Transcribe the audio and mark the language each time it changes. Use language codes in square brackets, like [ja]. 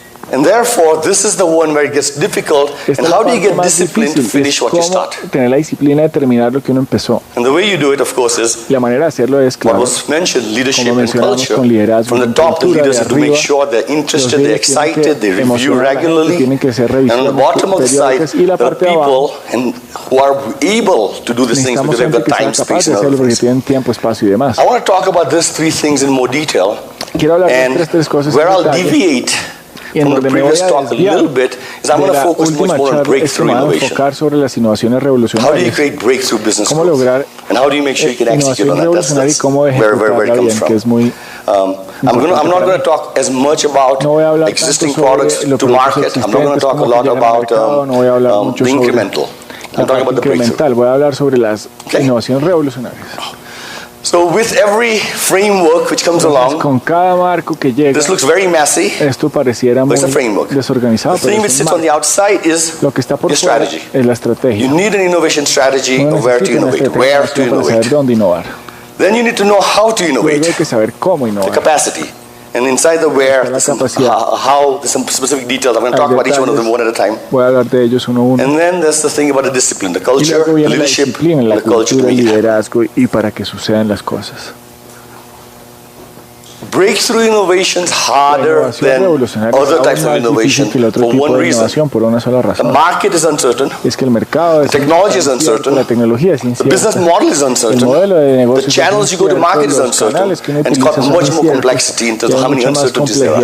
[en] And therefore, this is the one where it gets difficult. And how do you get discipline to finish what you start? [es] Tener la disciplina de terminar lo que uno empezó. [en] And the way you do it, of course, is [es] la manera de hacerlo es, claro, [en] what was mentioned, leadership and culture. From the top, the leaders have to make sure they're interested, they're excited, they review regularly. And on the bottom of the side, there are people who are able to do these things because they've got time, space, and other things. I want to talk about these three things in more detail. And where I'll deviate from the previous talk a little bit is I'm going to focus much more on breakthrough innovation. How do you create breakthrough business growth? And how do you make sure you can execute on that? That's where it comes from. I'm not going to talk as much about existing products to market. I'm not going to talk a lot about the incremental. I'm talking about the breakthrough. [es] Voy a hablar sobre las innovaciones revolucionarias. [en] So with every framework which comes along, [es] con cada marco que llega, [en] this looks very messy, [es] esto pareciera muy desorganizado. [en] The thing which sits on the outside is [es] lo que está por [en] your strategy. [es] Es la estrategia. [en] You need an innovation strategy of where to innovate, where to innovate. Then you need to know how to innovate, [es] hay que saber cómo innovar. [en] The capacity. And inside the where, there's some specific details. I'm going to talk about each one of them one at a time. [es] Voy a hablar de ellos uno a uno. [en] And then there's the thing about the discipline, the culture, the leadership, the culture, [es] el liderazgo y para que sucedan las cosas. [en] Breakthrough innovation is harder than other types of innovation for one reason. The market is uncertain. The technology is uncertain. The business model is uncertain. The channels you go to market is uncertain. And it's got much more complexity in terms of how many uncertainties there are.